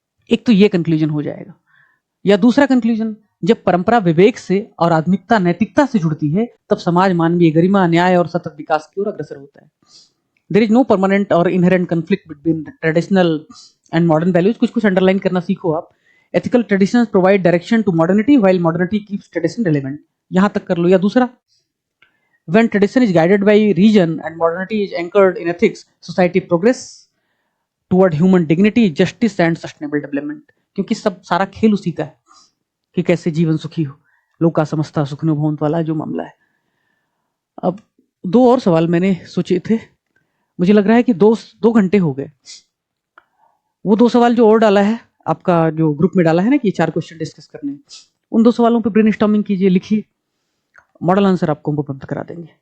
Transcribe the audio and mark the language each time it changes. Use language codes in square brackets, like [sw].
[hi] एक तो ये कंक्लूजन हो जाएगा। या दूसरा कंक्लूजन, जब परंपरा विवेक से और आधुनिकता नैतिकता से जुड़ती है, तब समाज मानवीय गरिमा, न्याय और सतत विकास की ओर अग्रसर होता है। [en] There is no permanent or inherent conflict between traditional and modern values. [hi] कुछ कुछ अंडरलाइन करना सीखो आप। [en] Ethical traditions provide direction to modernity while modernity keeps tradition relevant. [hi] यहां तक कर लो। या दूसरा, [en] when tradition is guided by reason and modernity is anchored in ethics, society progress toward human dignity, justice and sustainable development। [hi] क्योंकि सब सारा खेल उसी का है कि कैसे जीवन सुखी हो, [sa] लोका समस्ता सुखिनो भवन्तु [hi] वाला जो मामला है। अब दो और सवाल मैंने सोचे थे, मुझे लग रहा है कि दो घंटे हो गए। वो दो सवाल जो और डाला है आपका, जो ग्रुप में डाला है ना कि 4 क्वेश्चन डिस्कस करने हैं, उन 2 सवालों पे ब्रेनस्टॉर्मिंग कीजिए, लिखिए, मॉडल आंसर आपको हम उपलब्ध करा देंगे।